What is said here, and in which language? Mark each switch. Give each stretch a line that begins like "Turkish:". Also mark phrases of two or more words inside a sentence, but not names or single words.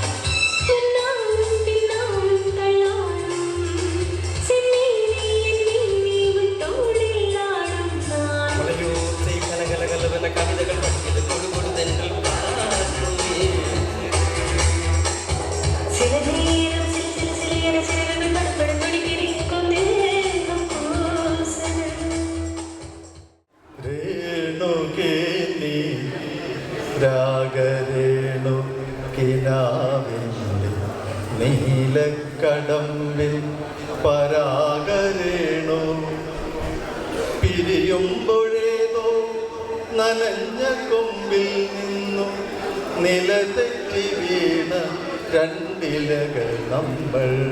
Tamil: பின்னாலும் பின்னாலும் தள்ளாடும் செம்மீனே என் மீனே உன் தோளில் ஆடும் நான் மலையோசை கலகலகலவென கவிதைகள் படிக்கிறது கொடுகொடு தென்றல் சில நேரம் சில சில சில என சிறகுகள் படப்பட துடிக்கிறேன் தேகம் பூசன
Malayalam: രേണുകേ നീ രാഗരേണു കിനാവിൻ്റെ നീലക്കടമ്പിൽ പരാഗരേണു പിരിയുമ്പോഴേതോ നനഞ്ഞ കൊമ്പിൽ നിന്നും നിലതെറ്റി വീണ രണ്ടിലകൾ നമ്മൾ